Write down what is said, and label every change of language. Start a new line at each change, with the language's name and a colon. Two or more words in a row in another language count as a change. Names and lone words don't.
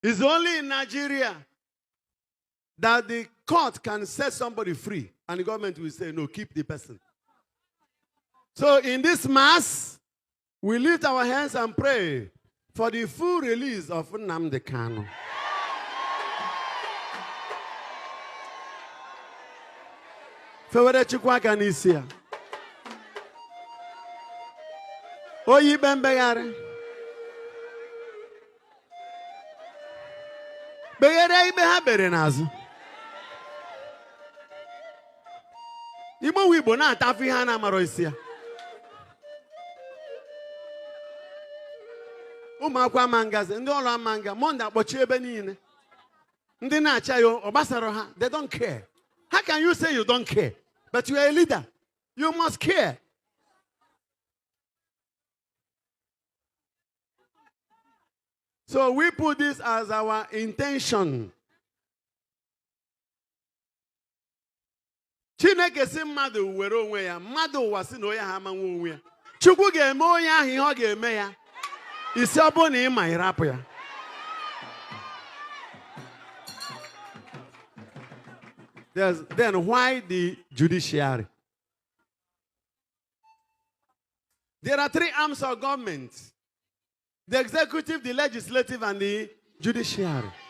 English: It's only in Nigeria that the court can set somebody free and the government will say, no, keep the person. So in this mass, we lift our hands and pray for the full release of Nnamdi Kanu.
Igbo: Fewere chukwu aka n'isi ya. Oyi ikpe mkpegharị. Kpeghere ikpe ha kpere n'azụ. Igbo Igbo na-atafu ihe a na-amarọ isi ya. Ụmụ akwụkwọ ama ngazi, ndị ọrụ ama nga, Monde akpọchi ebe niile. Ndị na-acha ya ọ gbasara ha,
English: they don't care. How can you say you don't care? But you are a leader. You must care. So we put this as our intention.
Igbo: Chineke si mmadụ were onwe ya, mmadụ ụwa si na onye ha amanwe onwe ya. Chukwu ga-eme onye ahụ ihe ọ ga-eme ya. Isi ọ bụ na ị ma ịrapụ ya.
English: Then why the judiciary? There are three arms of government: the executive, the legislative, and the judiciary.